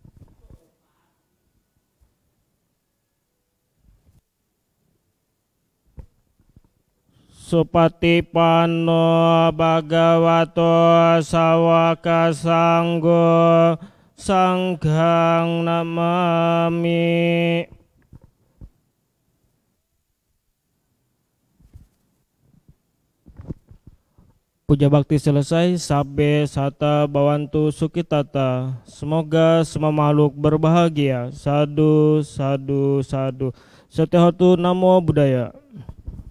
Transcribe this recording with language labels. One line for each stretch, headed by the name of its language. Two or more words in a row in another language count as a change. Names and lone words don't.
Pali: Supatipanno Bhagavato Sawaka Sanggo Sanghang Namami.
Indonesian: Puja bakti selesai,
Pali: sabbe sata bawantu sukitata.
Indonesian: Semoga semua makhluk berbahagia.
Pali: Sadu, sadu, sadu. Setihotu namo buddhaya.